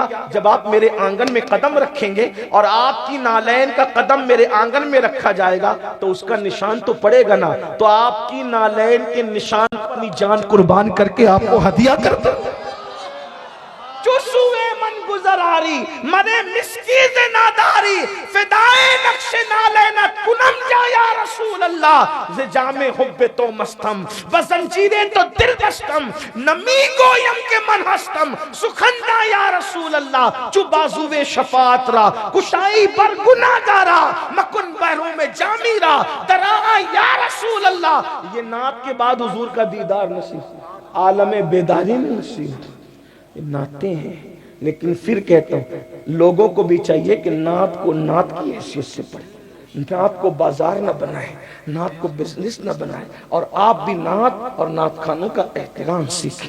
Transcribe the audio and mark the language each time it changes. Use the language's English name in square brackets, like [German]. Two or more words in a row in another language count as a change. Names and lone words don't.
[Urdu] جب آپ میرے آنگن میں قدم رکھیں گے اور آپ کی نالین کا قدم میرے آنگن میں رکھا جائے گا تو اس کا نشان تو پڑے گا نا، تو آپ کی نالین کے نشان اپنی جان قربان کر کے آپ کو ہدیہ کر دیں. [Persian] جو سوئے من گزر آری، من مسکین ناداری، فدائے نقش نالینت کنم جا [Arabic] یا رسول اللہ، [Persian] ز جام حب تو مستم وزنجیریں تو دل بستم، نمی گویم کے من ہستم سخندہ [Arabic] یا رسول اللہ، [Persian] چو بازوے شفاعت را کشائی بر گناہ گارا، مکن بحروں میں جامی را درآ [Arabic] یا رسول اللہ. [Urdu] یہ نعت کے بعد حضور کا دیدار نصیب، عالم بیداری میں نصیب. نعتیں ہیں لیکن پھر کہتا ہوں لوگوں کو بھی چاہیے کہ نعت کو نعت کی حیثیت سے پڑھیں، نعت کو بازار نہ بنائیں، نعت کو بزنس نہ بنائیں، اور آپ بھی نعت اور نعت خانوں کا احترام سیکھیں.